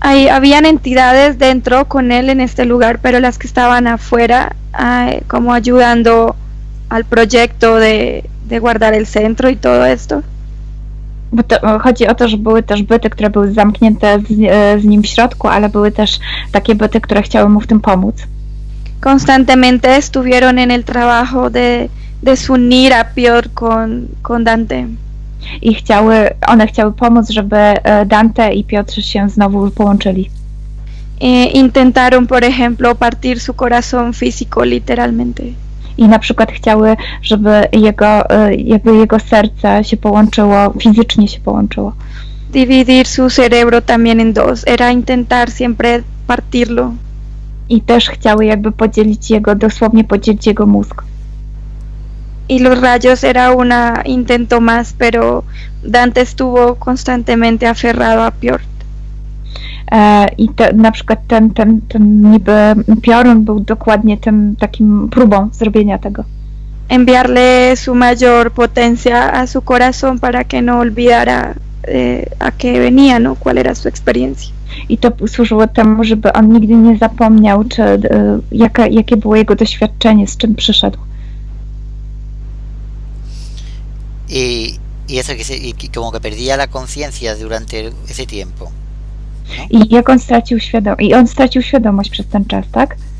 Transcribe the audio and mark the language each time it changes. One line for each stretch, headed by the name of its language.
Spanish: Habían entidades dentro con él en este lugar, pero las que estaban afuera, como ayudando al proyecto de guardar el centro y todo esto.
Polish: Bo to, chodzi o to, że były też byty, które były zamknięte z nim w środku, ale były też takie byty, które chciały mu w tym pomóc.
Spanish: Constantemente estuvieron en el trabajo de desunir a Piotr con Dante.
Polish: I one chciały pomóc, żeby Dante i Piotr się znowu połączyli.
Spanish: Intentaron, por ejemplo, partir su corazón físico, literalmente.
Polish: I na przykład chciały, żeby jego serce się połączyło, fizycznie się połączyło.
Spanish: Dividir su cerebro también en dos, era intentar siempre partirlo.
Polish: I też chciały jakby dosłownie podzielić jego mózg.
Spanish: Y los rayos era un intento más, pero Dante estuvo constantemente aferrado a Piotr.
Polish: I na przykład ten niby piorun był dokładnie tym takim próbą zrobienia tego.
Spanish: Enviarle su mayor potencia a su corazón para que no olvidara a qué venía, ¿no? Cuál era su experiencia.
Polish: I to służyło temu, żeby on nigdy nie zapomniał, jakie było jego doświadczenie, z czym przyszedł.
Spanish: Y eso como que perdía la conciencia durante ese tiempo. ¿No?
Polish: I jak on stracił świadomość przez ten czas, tak?